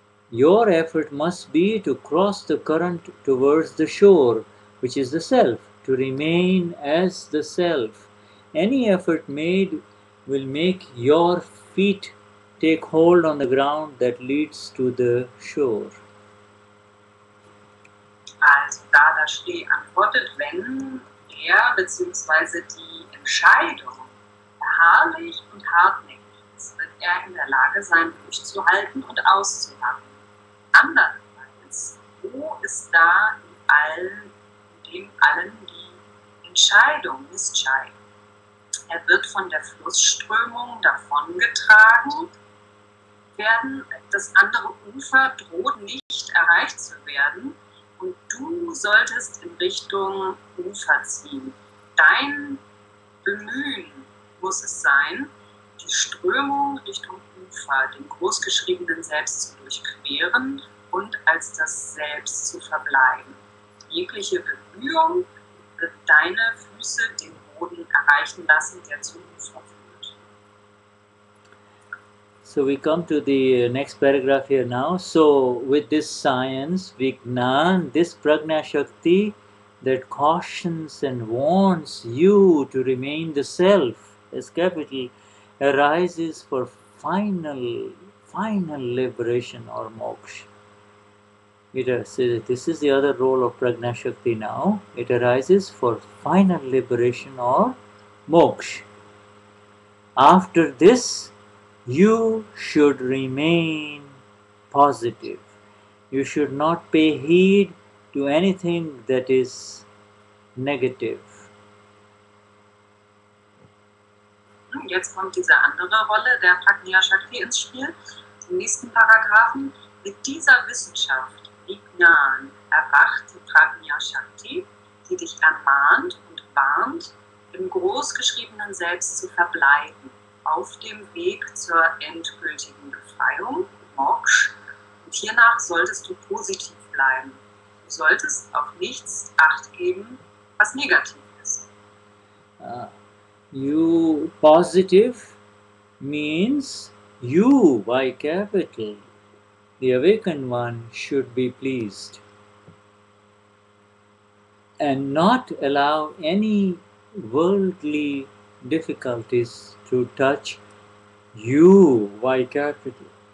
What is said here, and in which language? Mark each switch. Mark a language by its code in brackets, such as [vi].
[en] Your effort must be to cross the current towards the shore, which is the self, to remain as the self. Any effort made will make your feet take hold on the ground that leads to the shore. [de] Also Dadashri antwortet, wenn er bzw. die Entscheidung beharrlich und hartnäckig ist, wird er in der Lage sein, durchzuhalten und auszuharren. Andernfalls, wo ist da in dem allen die Entscheidung, Nischay? Er wird von der Flussströmung davongetragen werden, das andere Ufer droht nicht erreicht zu werden und du solltest in Richtung Ufer ziehen. Dein Bemühen muss es sein, die Strömung Richtung Ufer, den großgeschriebenen Selbst zu durchqueren und als das Selbst zu verbleiben. Jegliche Bemühung wird deine Füße den Boden erreichen lassen, der zum Ufer führt. [en] So we come to the next paragraph here now. So with this science, Vignan, this Prajna Shakti that cautions and warns you to remain the self, as capital, arises for final liberation or moksha. This is the other role of Prajna Shakti now. It arises for final liberation or moksha. After this, you should remain positive. You should not pay heed to anything that is negative. [de] Jetzt kommt diese andere Rolle der Prajna Shakti ins Spiel. Im nächsten Paragraphen: Mit dieser Wissenschaft, Vignan, erwacht die Prajna Shakti, die dich ermahnt und warnt, im großgeschriebenen Selbst zu verbleiben, auf dem Weg zur endgültigen Befreiung, Moksha. Und hiernach solltest du positiv bleiben. Du solltest auf nichts Acht geben, was negativ ist. [en] You positive means you, by capital, the awakened one, should be pleased and not allow any worldly difficulties to touch you, by capital.